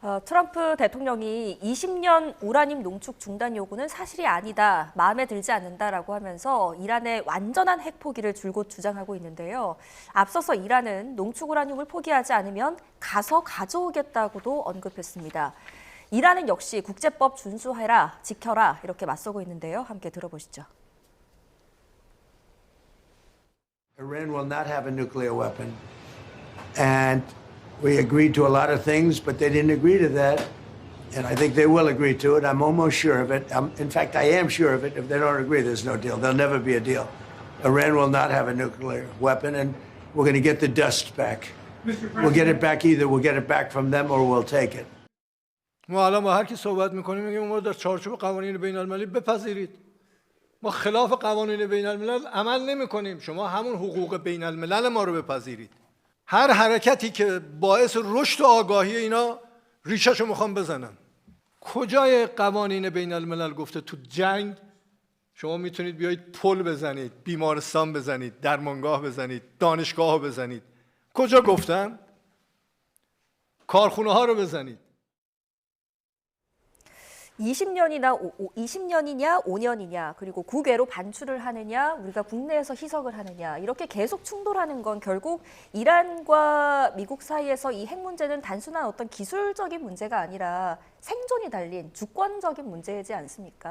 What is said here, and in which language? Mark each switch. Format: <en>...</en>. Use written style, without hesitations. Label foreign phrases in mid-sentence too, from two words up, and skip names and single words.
<ko>트럼프 대통령이 20년 우라늄 농축 중단 요구는 사실이 아니다, 마음에 들지 않는다라고 하면서 이란의 완전한 핵 포기를 줄곧 주장하고 있는데요. 앞서서 이란은 농축 우라늄을 포기하지 않으면 가서 가져오겠다고도 언급했습니다. 이란은 역시 국제법 준수해라, 지켜라 이렇게 맞서고 있는데요. 함께 들어보시죠.</ko> <en>Iran will not have a nuclear weapon. And we agreed to a lot of things, but they didn't agree to that. And I think they will agree to it. I'm almost sure of it. In fact, I am sure of it. If they don't agree, there's no deal. There'll never be a deal. Iran will not have a nuclear weapon, and we're going to get the dust back. We'll get it back either. We'll get it back from them or we'll take it.</en> <fa>ما الان با هر کی صحبت میکنیم میگیم ما در چارچوب قوانین بین المللی بپذیرید. ما خلاف قوانین بین الملل عمل نمیکنیم. شما همون حقوق بین الملل ما رو بپذیرید. هر حرکتی که باعث رشد و آگاهی اینا ریشه‌شو میخوام بزنن. کجای قوانین بین الملل گفته تو جنگ شما میتونید بیایید پل بزنید، بیمارستان بزنید، درمانگاه بزنید، دانشگاه بزنید. کجا گفتن؟ کارخونه ها رو بزنید.</fa> <ko>20년이냐 5년이냐 그리고 국외로 반출을 하느냐 우리가 국내에서 희석을 하느냐 이렇게 계속 충돌하는 건 결국 이란과 미국 사이에서 이 핵 문제는 단순한 어떤 기술적인 문제가 아니라 생존이 달린 주권적인 문제이지 않습니까?</ko>